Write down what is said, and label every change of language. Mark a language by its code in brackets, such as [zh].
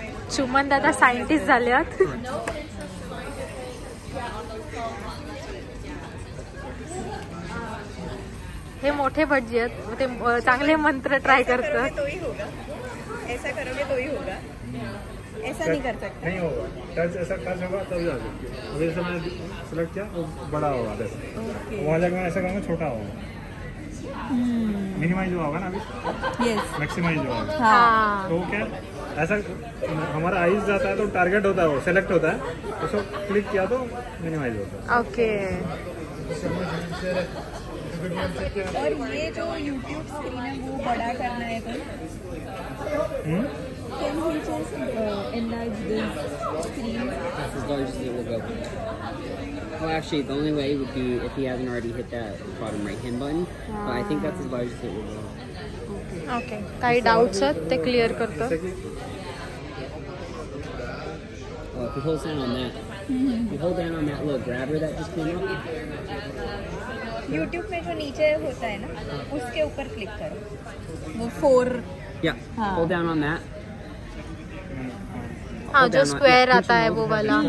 [mr] सुमन दादा सायंटिस्ट झाल्यात। हे मोठे भटजी आहेत, ते चांगले मंत्र ट्राय करतात। [hi] ऐसा करोगे तो ही होगा, ऐसा नहीं कर सकते। नहीं होगा, टच ऐसा टच होगा तभी आ सकती है। अभी जैसे मैंने सेलेक्ट किया वो बड़ा होगा, वहाँ जाकर मैं ऐसा करूँगा छोटा होगा। मिनिमाइज होगा ना अभी, यस मैक्सिमाइज होगा। हाँ तो क्या ऐसा हमारा आइज जाता है तो टारगेट होता है, वो सेलेक्ट होता है, उसको क्लिक किया तो मिनिमाइज होता है। ओके। और ये जो YouTube स्क्रीन है वो बड़ा करना है तो can we just enlarge this screen? [en] That's as large as it will go. Well, actually, the only way would be if he hasn't already hit that bottom right-hand button. But I think that's as large as it will go. [mr] Okay, काही doubts आहेत ते clear करतो। [en] Well, if he holds down on that, if you hold down on that little grabber that just came up. [hi] YouTube में जो नीचे होता है ना, उसके ऊपर क्लिक करो, वो 4। [en] Yeah. Hold down on that. [hi] हाँ जो स्क्वायर आता है वो वाला।